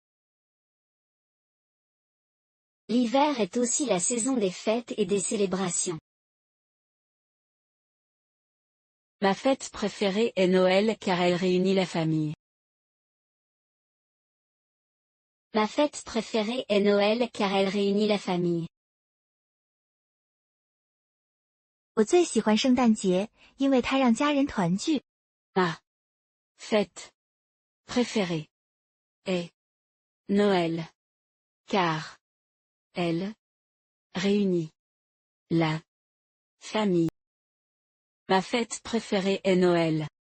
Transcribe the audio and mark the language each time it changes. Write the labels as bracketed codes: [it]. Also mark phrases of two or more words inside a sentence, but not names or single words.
[fr] L'hiver est aussi la saison des fêtes et des célébrations. Ma fête préférée est Noël car elle réunit la famille. Ma fête préférée est Noël car elle réunit la famille. [zh] 我最喜欢圣诞节，因为它让家人团聚。 [fr] Ma fête préférée est Noël car elle réunit la famille. Ma fête préférée est Noël.